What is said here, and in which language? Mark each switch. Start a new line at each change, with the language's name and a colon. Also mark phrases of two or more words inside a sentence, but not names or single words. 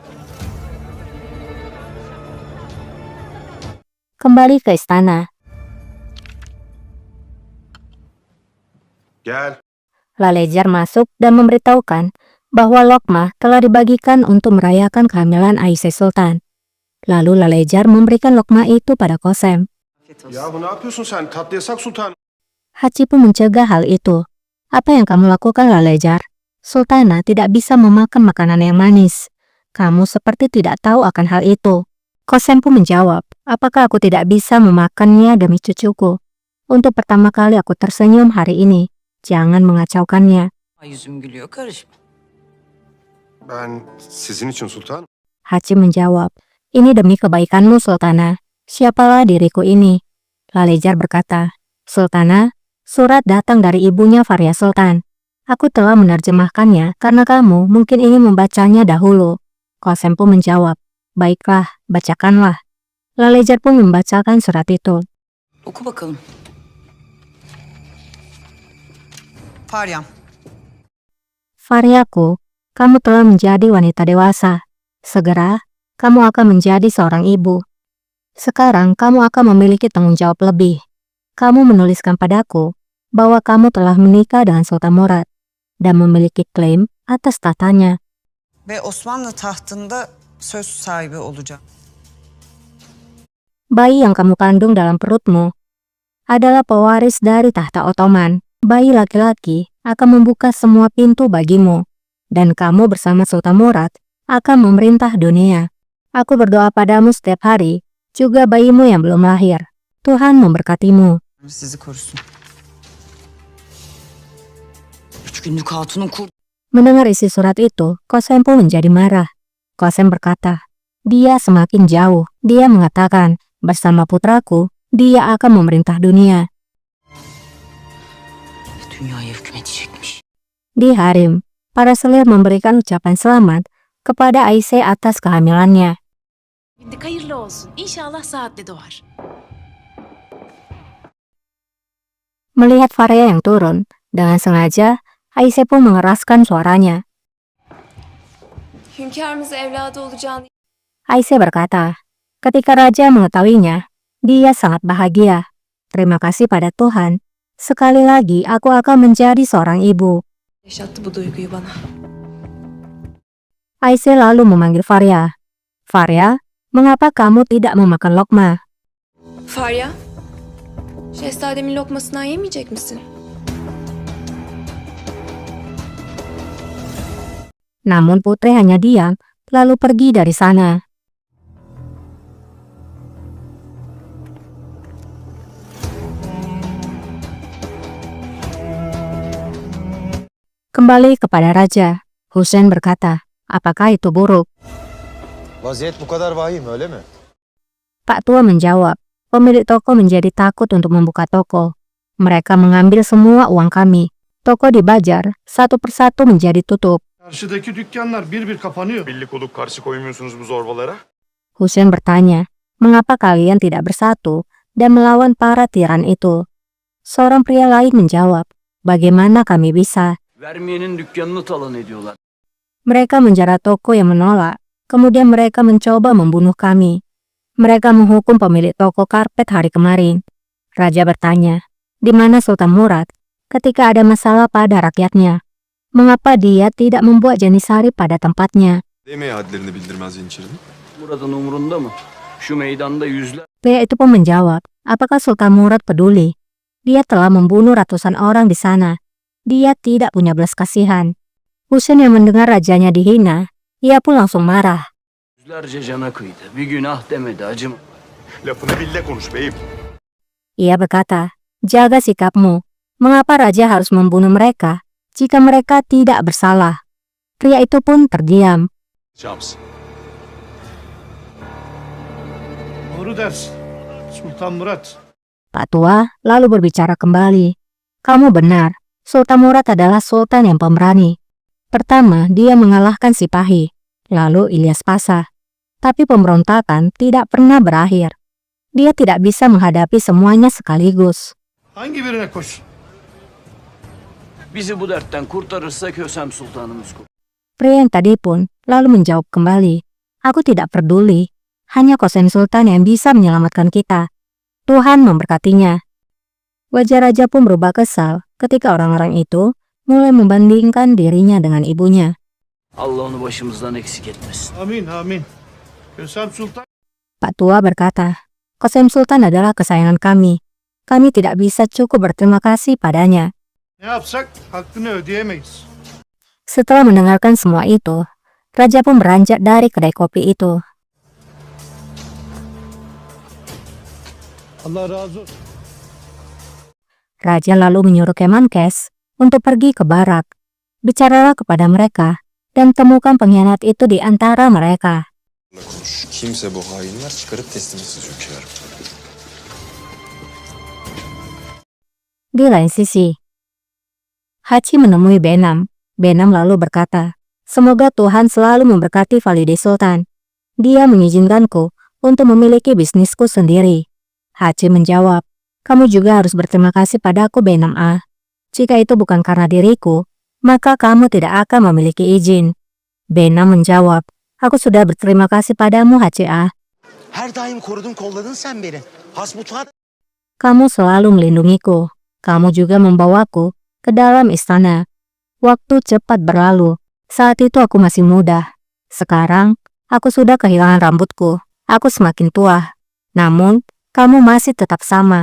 Indonesian: Kembali ke istana, Gel. Lalejar masuk dan memberitahukan bahwa lokma telah dibagikan untuk merayakan kehamilan Aisyah Sultan. Lalu Lalejar memberikan lokma itu pada Kosem.
Turkish: Yahu ne yapıyorsun sen? Tatlı yasak sultan.
Indonesian: Haci pun mencegah hal itu. Apa yang kamu lakukan, Lalejar? Sultana tidak bisa memakan makanan yang manis. Kamu seperti tidak tahu akan hal itu. Kosem pun menjawab, apakah aku tidak bisa memakannya demi cucuku? Untuk pertama kali aku tersenyum hari ini. Jangan mengacaukannya.
Turkish: Yüzüm gülüyor, karışma. Ben sizin için sultan.
Indonesian: Haci menjawab, ini demi kebaikanmu, Sultana. Siapalah diriku ini? Lalejar berkata, Sultana, surat datang dari ibunya Faria Sultan. Aku telah menerjemahkannya karena kamu mungkin ingin membacanya dahulu. Kosem pun menjawab, baiklah, bacakanlah. Lalejar pun membacakan surat itu.
Turkish: Oku bakalım. Faryam,
Indonesian: Fariaku, kamu telah menjadi wanita dewasa. Segera, kamu akan menjadi seorang ibu. Sekarang kamu akan memiliki tanggung jawab lebih. Kamu menuliskan padaku bahwa kamu telah menikah dengan Sultan Murad dan memiliki klaim atas tahtanya.
Turkish: Ve Osmanlı tahtında söz sahibi olacağım.
Indonesian: Bayi yang kamu kandung dalam perutmu adalah pewaris dari tahta Ottoman. Bayi laki-laki akan membuka semua pintu bagimu, dan kamu bersama Sultan Murad akan memerintah dunia. Aku berdoa padamu setiap hari, juga bayimu yang belum lahir. Tuhan memberkatimu.
Turkish: Sizi korusun. 3 günlük hatunun
Indonesian: Mendengar isi surat itu, Kosem pun menjadi marah. Kosem berkata, dia semakin jauh. Dia mengatakan, bersama putraku, dia akan memerintah dunia.
Turkish: dünyaya hükmedecekmiş.
Indonesian: Di harem, para selir memberikan ucapan selamat kepada Aisyah atas kehamilannya.
Turkish: Bindik hayırlı olsun. İnşallah saatli doğar.
Indonesian: Melihat Faria yang turun, dengan sengaja Aisyah pun mengeraskan suaranya.
Turkish: Hünkârımız evladı olacağını
Indonesian: Aisyah berkata, ketika raja mengetahuinya, dia sangat bahagia. Terima kasih pada Tuhan. Sekali lagi aku akan menjadi seorang ibu.
Turkish: yaşattı bu duyguyu bana.
Indonesian: Aisyah lalu memanggil Faria. Faria, mengapa kamu tidak memakan lokma?
Turkish: Farya, şehzademin lokmasından yemeyecek misin?
Indonesian: Namun putri hanya diam, lalu pergi dari sana. Kembali kepada raja, Husain berkata, apakah itu buruk?
Turkish: Vaziyet bu kadar vahim öyle mi?
Indonesian: Pak tua menjawab, pemilik toko menjadi takut untuk membuka toko. Mereka mengambil semua uang kami. Toko dibajak, satu persatu menjadi tutup.
Turkish: Karşıdaki dükkanlar bir bir kapanıyor. Birlik olup karşı koymuyorsunuz bu zorbalara.
Indonesian: Husain bertanya, mengapa kalian tidak bersatu dan melawan para tiran itu? Seorang pria lain menjawab, bagaimana kami bisa?
Turkish: Vermeyenin dükkanını talan ediyorlar.
Indonesian: Mereka menjara toko yang menolak, kemudian mereka mencoba membunuh kami. Mereka menghukum pemilik toko karpet hari kemarin. Raja bertanya, di mana Sultan Murad ketika ada masalah pada rakyatnya. Mengapa dia tidak membuat Janisari pada tempatnya?
Turkish: Demeye hadlerini bildirmez Yeniçeri'nin. Murat'ın umurunda mı? Şu meydanda yüzler
Indonesian: Pria itu pun menjawab, apakah Sultan Murad peduli? Dia telah membunuh ratusan orang di sana. Dia tidak punya belas kasihan. Husein yang mendengar rajanya dihina, ia pun langsung marah.
Turkish: yüzlerce cana kıydı. Bir günah demedi acım. Lafını bil de konuş beyim.
Indonesian: Ia berkata, jaga sikapmu. Mengapa raja harus membunuh mereka jika mereka tidak bersalah? Pria itu pun terdiam. Şams.
Turkish: Doğru dersin. Sultan Murat.
Indonesian: Pak Tua lalu berbicara kembali. Kamu benar, Sultan Murad adalah sultan yang pemberani. Pertama, dia mengalahkan Sipahi, lalu Ilyas Pasha. Tapi pemberontakan tidak pernah berakhir. Dia tidak bisa menghadapi semuanya sekaligus.
Turkish: Hangi birine koş? Bizi bu dertten kurtarırsa Kösem Sultanımız kurtarır.
Indonesian: Pria yang tadi pun lalu menjawab kembali, aku tidak peduli. Hanya Qasem Sultan yang bisa menyelamatkan kita. Tuhan memberkatinya. Wajah raja pun berubah kesal ketika orang-orang itu mulai membandingkan dirinya dengan ibunya.
Turkish: Allah onu başımızdan eksik etmesin. Amin amin. Kösem Sultan
Indonesian: Pak Tua berkata, Qasem Sultan adalah kesayangan kami. Kami tidak bisa cukup berterima kasih padanya.
Turkish: ne yapsak hakkını ödeyemeyiz.
Indonesian: Setelah mendengarkan semua itu, raja pun beranjak dari kedai kopi itu.
Turkish: Allah razı olsun.
Indonesian: Raja lalu menyuruh Kemenkes untuk pergi ke barak. Bicaralah kepada mereka dan temukan pengkhianat itu di antara mereka.
Turkish: Konuş. Kimse bu hainler çıkarıp teslimatsız hünkârım.
Indonesian: Di lain sisi, Hachi menemui Benam. Benam lalu berkata, semoga Tuhan selalu memberkati Valide Sultan. Dia mengizinkanku untuk memiliki bisnisku sendiri. Hachi menjawab, kamu juga harus berterima kasih padaku Benam A. Jika itu bukan karena diriku, maka kamu tidak akan memiliki izin. Benam menjawab, aku sudah berterima kasih padamu Hachi A.
Turkish: Her daim korudun kolladın sen beni. Hasbutuat
Indonesian: Kamu selalu melindungiku. Kamu juga membawaku ke dalam istana. Waktu cepat berlalu. Saat itu aku masih muda. Sekarang, aku sudah kehilangan rambutku. Aku semakin tua. Namun, kamu masih tetap sama.